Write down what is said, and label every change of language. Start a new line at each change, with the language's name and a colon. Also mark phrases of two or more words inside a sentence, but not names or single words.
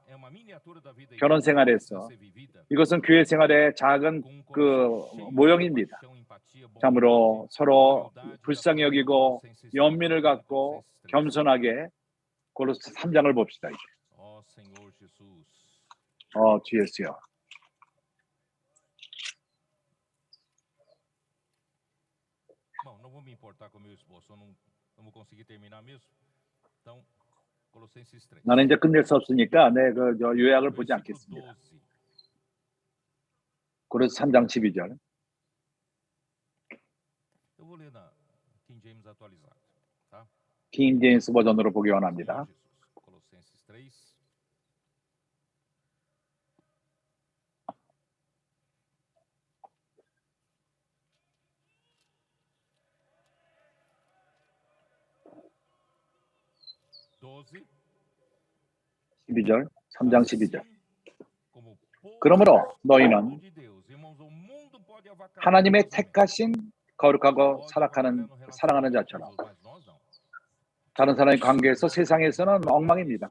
Korean: 결혼 생활에서 이것은 교회 생활의 작은 그 모형입니다. 참으로 서로 불쌍히 여기고 연민을 갖고 겸손하게 고로스 3장을 봅시다. 이제. 주 예수여.
Portuguese: Não vou me importar com meu esboço, eu não vou conseguir terminar mesmo. Então, Colossenses 3.
Korean: 나는 이제 끝낼 수 없으니까 그 요약을 보지 않겠습니다. 고로스 3장 12절.
Portuguese: Eu vou ler na King James atualizado, tá?
Korean: 킹 제임스 버전으로 보기 원합니다.
Portuguese: Colossenses 3. Doze.
Korean: 12절, 3장 12절. 그러므로 너희는 하나님의 택하신 거룩하고 사랑하는 자처럼 다른 사람의 관계에서 세상에서는 엉망입니다.